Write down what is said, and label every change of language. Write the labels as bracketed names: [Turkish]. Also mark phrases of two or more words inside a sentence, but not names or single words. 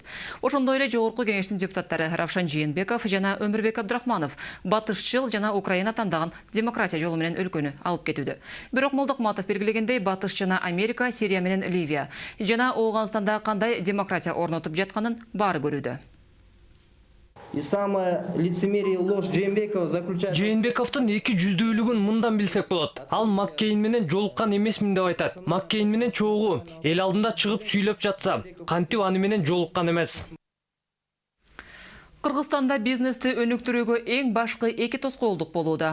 [Kyrgyz] Ошондой эле жогорку кеңештин депутаттары Равшан Жыйынбеков жана Өмүрбек Абдрахманов батышчыл жана Украина тандаган демократия жолу менен өлкөнү алып кетүүдө. Бирок Молдокматов белгилегендей, батыш жана Америка, Сирия менен Ливия жана Ооганстанда кандай демократия орнотуп жатканын баары көрүүдө. [Russian] И самое лицемерие и ложь Жээнбекова заключается... [Kyrgyz] Жээнбековдун эки жүздүүлүгүн мындан билсек болот. Ал Маккейн менен жолуккан эмесмин деп айтат. Маккейн менен чогуу эл алдында чыгып сүйлөп жатса, кантип аны менен жолуккан эмес. Кыргызстанда бизнести өнүктүрүүгө эң башкы эки тоскоолдук болууда.